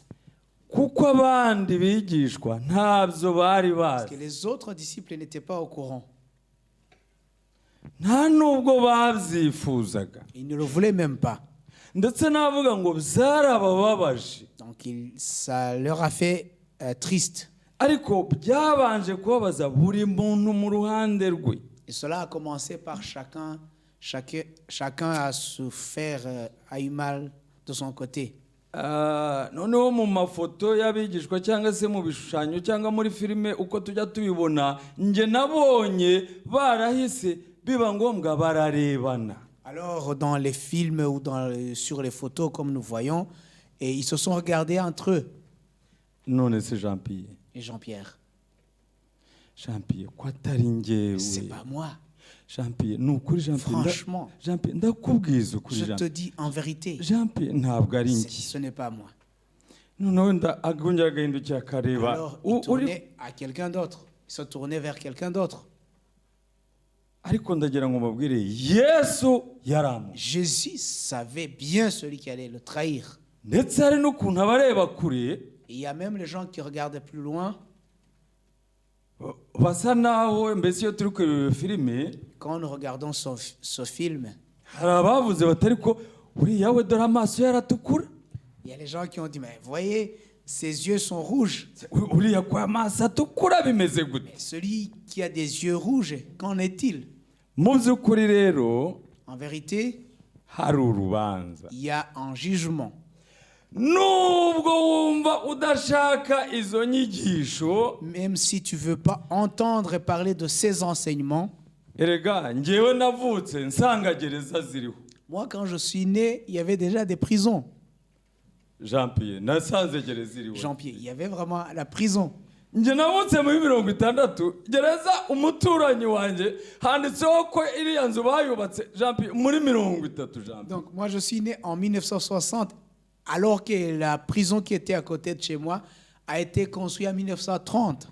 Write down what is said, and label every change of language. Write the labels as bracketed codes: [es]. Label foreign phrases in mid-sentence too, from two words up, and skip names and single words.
[rw] kuko abandi bigishwa ntabyo bari [fr] Parce que [rw] bazi, [fr] les autres disciples n'étaient pas au courant. [rw] nta nubwo babyifuzaga, [fr] Ils ne le voulaient même pas. [rw] ndetse n'avuga ngo byarabababaje, [fr] Donc ça leur a fait triste. [rw] ariko byabanje kubabaza buri muntu mu ruhande rwe. [fr] Et cela a commencé par chacun à se faire a eu mal de son côté. [rw] Noneho mu mafoto y'abigishwa cyangwa se mu bishushanyo cyangwa muri filime uko tujya tubibona, nge nabonye barahise biba ngombwa bararebana. [fr] Alors dans les films ou sur les photos comme nous voyons, et ils se sont regardés entre eux. [rw] None se Jean-Pierre, [fr] Et Jean-Pierre, [rw] ko atari njyewe, [fr] c'est pas moi. [rw] Jean-Pierre, ni ukuri [fr] Franchement, [rw] Jean-Pierre, ndakubwiza ukuri [fr] je te Jean-Pierre, dis en vérité, [rw] Jean-Pierre ntabwo ari njye. [fr] ce n'est pas moi. [rw] Noneho agongera agahindukira akareba [fr] Alors il tournait à quelqu'un d'autre. Il se tournait vers quelqu'un d'autre. [rw] ariko ndagira ngo mbabwire Yesu yaramu, [fr] Jésus savait bien celui qui allait le trahir. [rw] ndetse hari n'ukuntu abareba kure [fr] Et il y a même les gens qui regardaient plus loin. [rw] basa naho mbese iyo turi kureba filime, [fr] Quand nous regardons ce film, [rw] hari abavuze batari ko uriya we dore amaso yaratukura, [fr] il y a les gens qui ont dit, mais voyez, ses yeux sont rouges. [rw] uriya ko amaso atukura bimeze gute? [fr] Celui qui a des yeux rouges, qu'en est-il? [rw] Mu by'ukuri rero [fr] En vérité, [rw] hari urubanza. [fr] il y a un jugement. [rw] Nubwo wumva udashaka izo nyigisho, [fr] Même si tu ne veux pas entendre et parler de ces enseignements, [rw] erega njyewe navutse nsanga gereza ziriho. [fr] moi quand je suis né, il y avait déjà des prisons. [rw] Jean-Pierre, nasanze gereza iriho. [fr] Jean-Pierre, il y avait vraiment la prison. [rw] Njye navutse muri 60, gereza umuturanyi wanjye handitseho ko iriya nzu bayubatse Jean-Pierre muri 30. [fr] Jean-Pierre, Donc moi je suis né en 1960, alors que la prison qui était à côté de chez moi a été construite en 1930.